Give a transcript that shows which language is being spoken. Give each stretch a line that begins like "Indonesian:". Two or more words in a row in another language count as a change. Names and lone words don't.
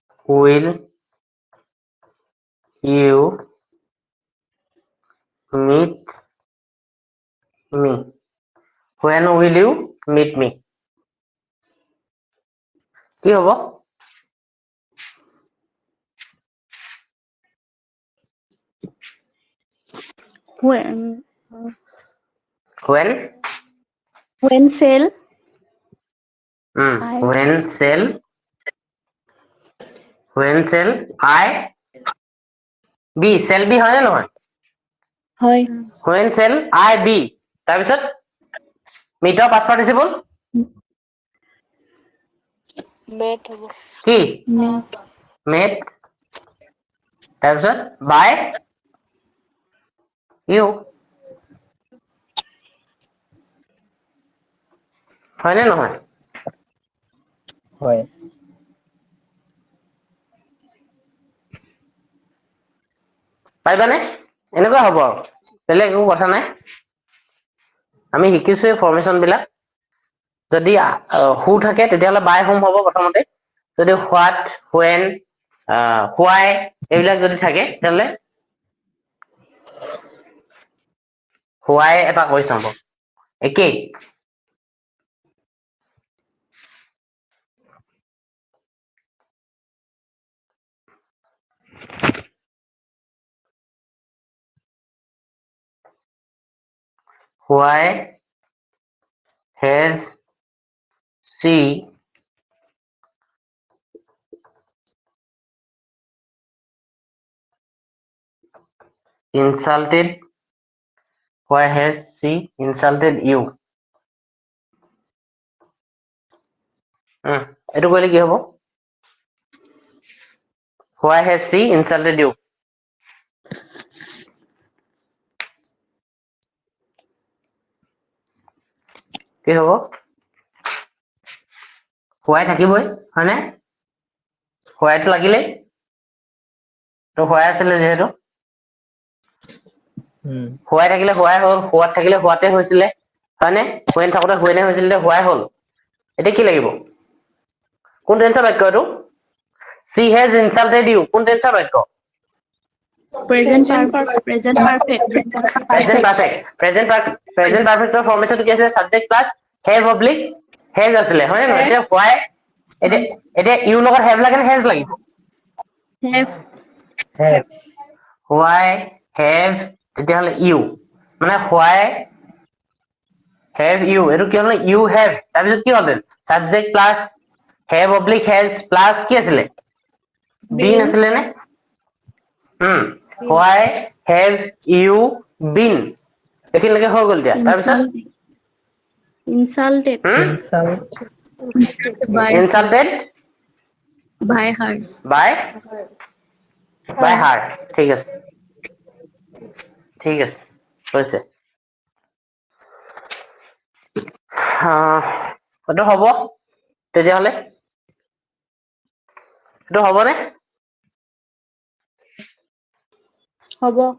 English: will you meet me? When will you meet me?
Assamese: কি হ'ব?
English: When When? sale, I When shall I be? Shall be
Assamese: হয় নে নহয়? হয়
English: When shall I be? তাৰপিছত meet ৰ past participle
Assamese: met হ'ব কি?
English: met
Assamese: Met তাৰপিছত
English: by you
Assamese: হয় নে নহয়? হয় পাৰিবানে? এনেকুৱা হ'ব আৰু বেলেগ একো কথা নাই। আমি শিকিছোৱে ফৰ্মেশ্যন বিলাক। যদি হু থাকে তেতিয়াহ'লে
English: by whom
Assamese: হ'ব প্ৰথমতে। যদি
English: what, when, why
Assamese: এইবিলাক যদি থাকে তেতিয়াহ'লে হোৱাই এটা কুৱেশ্যন হ'ব। একেই।
English: Why has she insulted? Why has she insulted you?
Assamese: এইটো কৰিলে কি হ'ব?
English: Why has she insulted you?
Assamese: কি হ'ব? হোৱাই থাকিবই হয়নে? হোৱাইটো লাগিলেই তো হোৱাই আছিলে যিহেতু হোৱাই থাকিলে হোৱাই হ'ল, হোৱাত থাকিলে হোৱাতে হৈছিলে হয়নে? হুৱেন থাকোঁতে হুৱেনে হৈছিলে হোৱাই হ'ল। এতিয়া কি লাগিব? কোন টেন্সৰ বাক্য এইটো?
English: She has insulted you
Assamese: কোন টেন্সৰ বাক্য?
English: present perfect Present perfect
Assamese: ৰ ফৰ্মেশ্যনটো কি আছিলে?
English: Subject plus have oblique has
Assamese: আছিলে হয় নে নহয়? এতিয়া হোৱাই এতিয়া ইউ লগত have লাগে নে has লাগিব?
English: have Why have তেতিয়াহ'লে you মানে why have you
Assamese: এইটো কি হ'ল?
English: You have
Assamese: তাৰপিছত কি হ'ল?
English: Subject plus have oblique has plus
Assamese: কি আছিলে? been আছিলে নে?
English: Why have you been
Assamese: এইখিনিলৈকে হৈ গ'ল এতিয়া। তাৰপিছত
English: insulted insulted by her by her
Assamese: ঠিক আছে হৈছে। এইটো হ'ব তেতিয়াহ'লে? এইটো হ'বনে? হ'ব